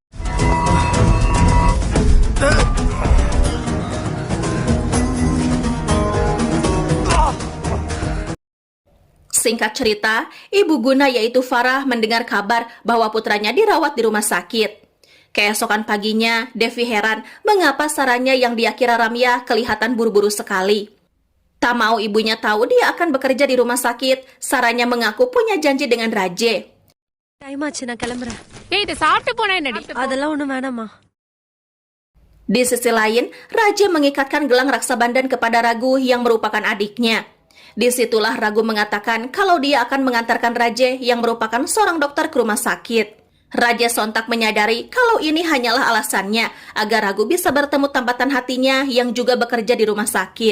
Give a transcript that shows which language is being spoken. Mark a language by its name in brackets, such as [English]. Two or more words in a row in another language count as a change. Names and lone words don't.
[Indonesian] Singkat cerita, ibu Guna yaitu Farah mendengar kabar bahwa putranya dirawat di rumah sakit. Keesokan paginya, Devi heran mengapa sarannya yang dia kira Ramya kelihatan buru-buru sekali. Tak mau ibunya tahu dia akan bekerja di rumah sakit, sarannya mengaku punya janji dengan Raje. [Tamil] Time ஆச்சு நான் கிளம்புறேன். இதை சாப்பிட்டு போனா என்னடி? அதெல்லாம் ஒண்ணும் வேணாமா. [Indonesian] Di sisi lain, Raje mengikatkan gelang raksa bandan kepada Ragu yang merupakan adiknya. Disitulah Ragu mengatakan kalau dia akan mengantarkan Raje yang merupakan seorang dokter ke rumah sakit. Raje sontak menyadari kalau ini hanyalah alasannya agar Ragu bisa bertemu tambatan hatinya yang juga bekerja di rumah sakit.